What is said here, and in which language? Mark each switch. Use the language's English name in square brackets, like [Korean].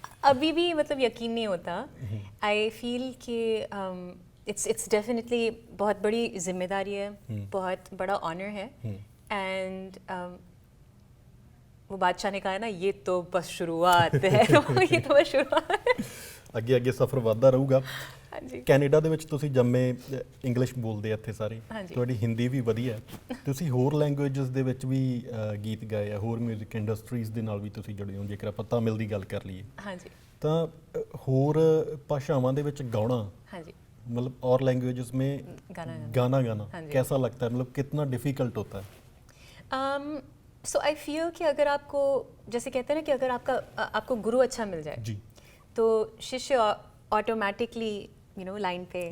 [Hindi] अभी भी मतलब यकीन नहीं होता। [English] I feel कि it's definitely [Hindi] बहुत बड़ी जिम्मेदारी है, बहुत बड़ा ऑनर है। एंड वो बादशाह ने कहा ना ये तो बस शुरुआत है ये तो बस शुरुआत है। [Punjabi] ਅੱਗੇ ਅੱਗੇ ਸਫ਼ਰ ਵੱਧਦਾ ਰਹੂਗਾ। ਹਾਂਜੀ ਕੈਨੇਡਾ ਦੇ ਵਿੱਚ ਤੁਸੀਂ ਜੰਮੇ, ਇੰਗਲਿਸ਼ ਬੋਲਦੇ ਆ ਇੱਥੇ ਸਾਰੇ, ਹਾਂਜੀ। ਤੁਹਾਡੀ ਹਿੰਦੀ ਵੀ ਵਧੀਆ ਹੈ। ਤੁਸੀਂ ਹੋਰ ਲੈਂਗੁਏਜਸ ਦੇ ਵਿੱਚ ਵੀ ਗੀਤ ਗਾਏ ਆ, ਹੋਰ 뮤직 ਇੰਡਸਟਰੀਜ਼ ਦੇ ਨਾਲ ਵੀ ਤੁਸੀਂ ਜੁੜੇ ਹੋ, ਜੇਕਰ ਆਪਾਂ ਤਾਮਿਲ ਦੀ ਗੱਲ ਕਰ ਲਈਏ ਹਾਂਜੀ ਤਾਂ ਹੋਰ ਭਾਸ਼ਾਵਾਂ ਦੇ ਵਿੱਚ ਗਾਉਣਾ, ਹਾਂਜੀ [Hindi] मतलब और लैंग्वेजेस में गाना गाना हाँ जी। कैसा लगता है, मतलब कितना डिफिकल्ट होता है? [English] so I feel [Hindi] कि अगर आपको, जैसे कहते हैं ना कि अगर आपको गुरु अच्छा मिल जाए जी तो शिष्य ऑटोमेटिकली लाइन पे